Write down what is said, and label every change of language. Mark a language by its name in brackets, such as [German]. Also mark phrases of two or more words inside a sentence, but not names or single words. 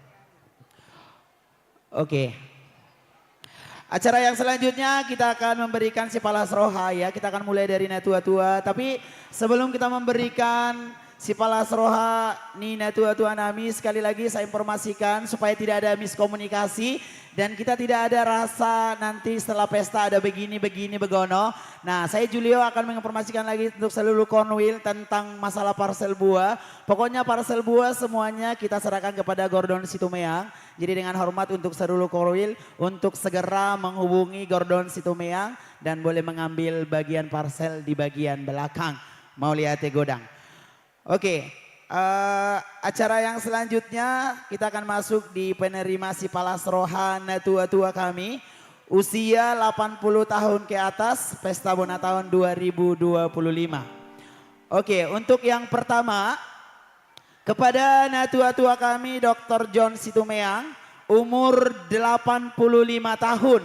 [Indonesian] Oke. Acara yang selanjutnya kita akan memberikan [Batak Toba] si palas roha [Indonesian] ya. Kita akan mulai dari tua-tua. Tapi sebelum kita memberikan [Batak Toba] si Palas Roha Nina tua-tua nami, [Indonesian] sekali lagi saya informasikan supaya tidak ada miskomunikasi dan kita tidak ada rasa nanti setelah pesta ada begini begono. Nah, saya Julio akan menginformasikan lagi untuk seluruh konwil tentang masalah parcel buah. Pokoknya parcel buah semuanya kita serahkan kepada Gordon Situmeang. Jadi dengan hormat untuk seluruh konwil untuk segera menghubungi Gordon Situmeang dan boleh mengambil bagian parcel di bagian belakang. [Batak Toba] Mau lihat godang. [Indonesian] Oke, acara yang selanjutnya kita akan masuk di penerima [Batak Toba] si Palas Rohana [Indonesian] tua-tua kami. Usia 80 tahun ke atas, Pesta Bona tahun 2025. Oke, untuk yang pertama, kepada natua-tua kami Dr. John Situmeang, umur 85 tahun.